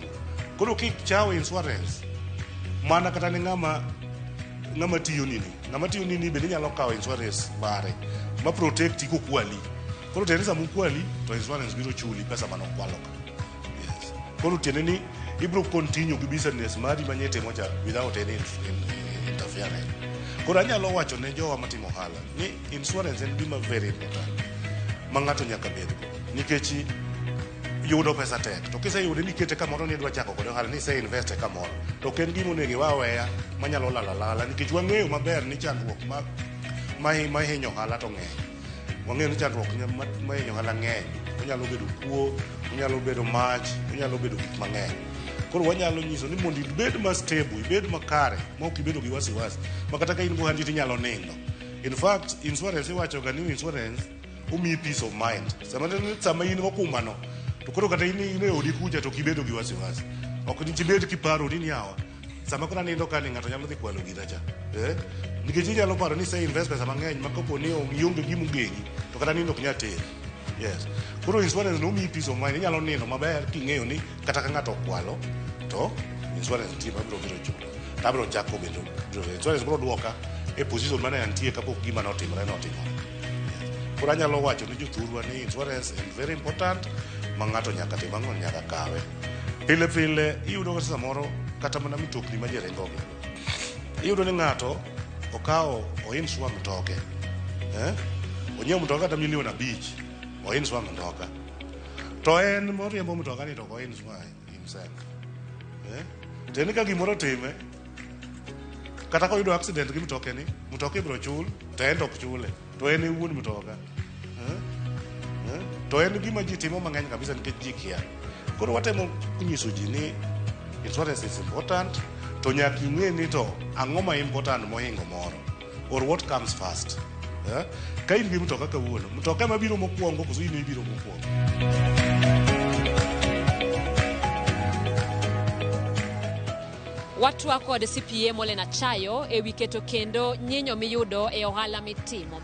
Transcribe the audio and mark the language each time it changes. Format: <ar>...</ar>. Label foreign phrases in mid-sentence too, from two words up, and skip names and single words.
<luo>Koro kichawo insurance mana kata ni ng'ama tiyo ni bende nyalo kawo insurance mare ma protect ko kwali. Koro tene sama kwali to insurance biro chuli pesa manokwalo ka. Yes. Koro tene ni ibro continue gi business mari manyete mocha</luo> <en>without any interference.</en> <luo>Koro anyalo wacho ne jowa matimo ohala ni insurance en gima</luo> <en>very important</en> <luo>ma ng'ato nyaka bedgo, nikech yudo pesa tek. To kiseyude nikete kamoro ni dwa chako kod ohala ni se invest kamoro, to ken gimo onego waweya manyalo lala nikech wang'eyo maber ni chandruok ma hinyo ohala to ng'eny. Wang'eyo ni chandruok ma hinyo ohala ng'eny. Onyalo bedo kuo, onyalo bedo mach, onyalo bedo gik mang'eny. Koro wanyalo nyiso ni mondo ibed ma stable, ibed makare, ma ok ibedo gi wasiwasi, ma kata ka in go handi tinyalo nindo.</luo> <en>In fact,</en> <luo>insurance iwacho ga ni insurance umi</luo> <en>peace of mind.</en> <luo>Sama in go kuma no, to koro kata ine odi kucha to kibedo gi wasiwasi ok ni chibed kiparo ni yawa sama kona nindo ka ni ngato nyalo dhi kwalo gida cha nikech inyalo paro ni say invest pesa mang'eny ma kopo ni ionge gimo gengi to kata nindo ok nya ter yes koro insurance no mi</luo> <en>peace of mind</en> <luo>inyalo nindo maber king'eyo ni kata ka ngato kwalo to</luo> <en>insurance team</en> <luo>biro chulo tabro chako bendo insurance biro duoka e position mane antie kapok gima notimore koro anyalo wacho ni jothurwa ni</luo> <en>insurance is very important</en> <luo>ma ng'ato nyaka tim ang'o nyaka kawe pile iyudo ka samoro kata mana mitokni ma jeringo iyudo ni ng'ato okawo oinsure mtoke onyiewo mtoka kata milion 5 oinsure mtoka to en moriembo mtoka ni to oinsure himself teni ka gimoro time kata koyudo accident gi mtoke ni mtoke biro chul to en ok chule to en wuon mtoka to en gima ji timo mang'eny kabisa nikech ji kia koro watemo nyiso ji ni</luo> <en>insurance is important</en> <luo>to nyaka ing'e ni to ang'o ma important mohingo moro</luo> <en>or what comes first</en> <luo>ka in gi mtoka kawuono mtoka mabiro mokwongo koso in ibiro mokwongo Watwa kod CPA Molena Chayo e wi keto kendo nyinyo miyudo e ohala mitimo.</luo>